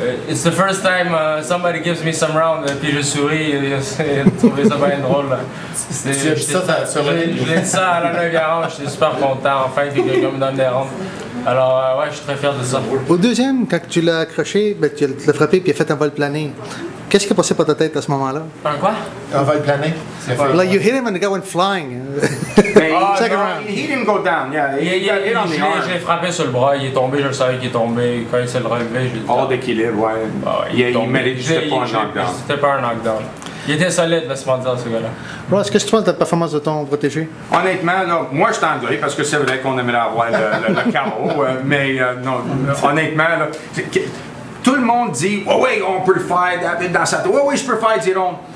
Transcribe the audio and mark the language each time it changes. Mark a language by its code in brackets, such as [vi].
[en] It's the first time somebody gives me some round. » [fr] Puis je souris, j'ai trouvé ça bien drôle. Je l'ai dit ça à la 9e round, j'étais super content. Enfin, que quelqu'un me donne des rounds. Alors, ouais, je suis très fier de ça. Au deuxième, quand tu l'as accroché, ben, tu l'as frappé puis il a fait un vol plané. Qu'est-ce qui est passé par ta tête à ce moment-là? Un quoi? Un vol plané. [en] Like you hit him and the guy went flying. Second round. He didn't go down. Yeah, [fr] je l'ai frappé sur le bras, il est tombé, je savais qu'il est tombé. Quand il s'est relevé, je l'ai dit. Hors d'équilibre, ouais. Il mérite, c'était pas un knockdown. C'était pas un knockdown. Il était solide, laisse-moi dire, ce gars-là. Ross, qu'est-ce que tu penses de la performance de ton protégé? Honnêtement, là, moi je t'en deuil parce que c'est vrai qu'on aimerait avoir le KO, mais non, honnêtement, là, tout le monde dit oh, oui, on peut le faire dans sa tête. Oui, je peux faire 10 rondes.